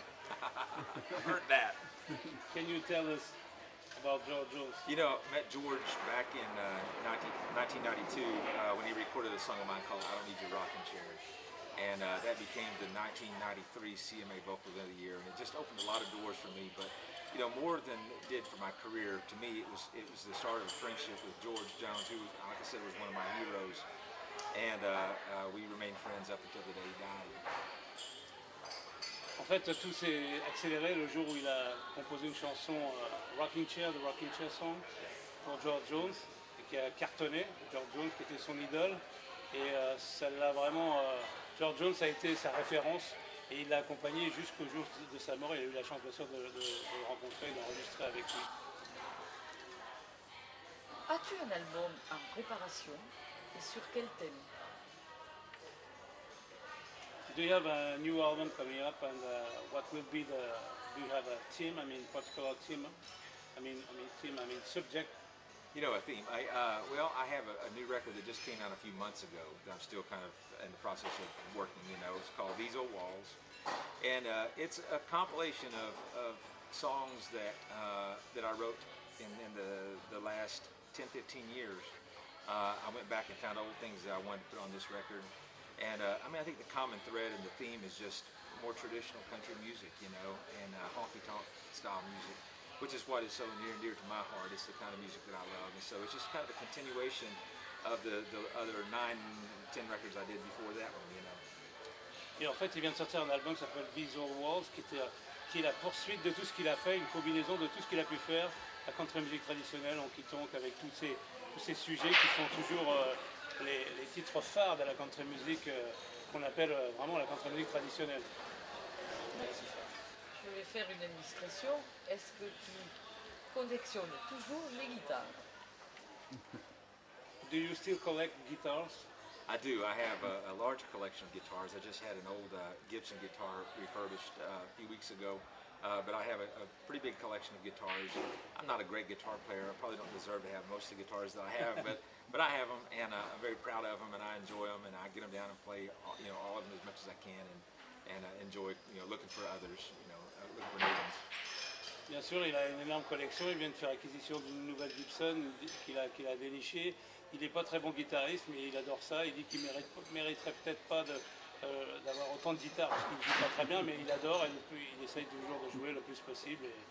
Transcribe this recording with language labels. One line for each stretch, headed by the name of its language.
English: I heard that. Can you tell us about George Jones? You know, I met George back in 1992 when he recorded a song of mine called I Don't Need Your Rocking Chair. And that became the 1993 CMA Vocal of the Year, and it just opened a lot of doors for me. But you know, more than it did for my career, to me, it was the start of a friendship with George Jones, who, like I said, was one of my heroes. And we remained friends up until the day he died.
French: En fait, tout s'est accéléré le jour où il a composé une chanson Rocking Chair, the Rocking Chair Song, pour George Jones, et qui a cartonné. George Jones, qui était son idole, et ça l'a vraiment. George Jones a été sa référence et il l'a accompagné jusqu'au jour de sa mort. Il a eu la chance bien sûr de le rencontrer, d'enregistrer avec lui. As-tu un album en préparation et sur quel thème?
English: Do you have a new album coming up, and what will be do you have a theme? I mean, particular theme? I mean subject. You know, a theme. I have a new record that just came out a few months ago that I'm still kind of in the process of working. You know, it's called These Old Walls, and it's a compilation of songs that I wrote in the last 10-15 years. I went back and found old things that I wanted to put on this record, and I think the common thread and the theme is just more traditional country music, you know, and honky-tonk style music, which is what is so near and dear to my heart. It's the kind of music that I love, and so it's just kind of a continuation of the other 9-10 records I did before that one, you know.
French: Et en fait, il vient de sortir un album qui s'appelle These Old Walls, qui est la poursuite de tout ce qu'il a fait, une combinaison de tout ce qu'il a pu faire, la country music traditionnelle, en quittant avec tous ces sujets qui sont toujours les titres phares de la country music qu'on appelle vraiment la country music traditionnelle. Je vais faire une indiscrétion. Est-ce que tu collectionnes toujours les guitares?
English: Do you still collect guitars? I do. I have a large collection of guitars. I just had an old Gibson guitar refurbished a few weeks ago. But I have a pretty big collection of guitars. I'm not a great guitar player. I probably don't deserve to have most of the guitars that I have, but I have them, and I'm very proud of them, and I enjoy them, and I get them down and play, all of them as much as I can, and enjoy, looking for others, looking for new ones.
French: Bien sûr, il a une énorme collection. Il vient de faire acquisition d'une nouvelle Gibson qu'il a dénichée. Il n'est pas très bon guitariste, mais il adore ça. Il dit qu'il mériterait peut-être pas d'avoir autant de guitares parce qu'il ne joue pas très bien, mais il adore et il essaye toujours de jouer le plus possible.